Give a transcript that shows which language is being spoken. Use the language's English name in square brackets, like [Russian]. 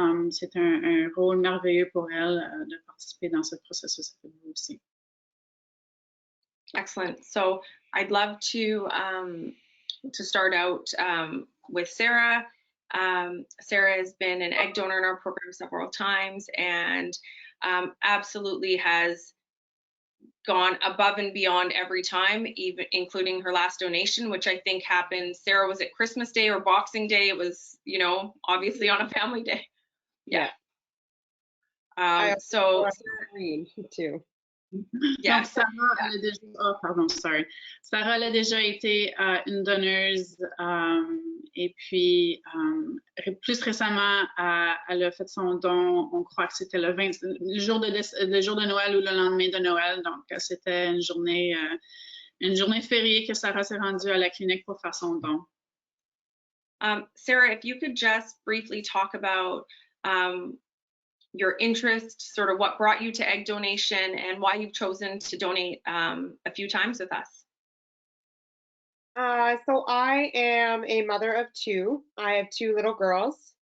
[French] C'est un rôle merveilleux pour elle de participer dans ce processus avec vous aussi. [English] Excellent. So I'd love to start out with Sarah. Sarah has been an egg donor in our program several times and absolutely has gone above and beyond every time, even including her last donation, which I think happened. Sarah, was it Christmas Day or Boxing Day? It was, you know, obviously on a family day. Yeah. So too. Yes. [French] Sarah, elle a déjà, pardon, sorry. Sarah elle a déjà été une donneuse et puis plus récemment, elle a fait son don, on croit que c'était le jour de Noël ou le lendemain de Noël, donc c'était une journée fériée que Sarah s'est rendue à la clinique pour faire son don. [English] Sarah, if you could just briefly talk about your interest, sort of what brought you to egg donation and why you've chosen to donate a few times with us. So I am a mother of two. I have two little girls.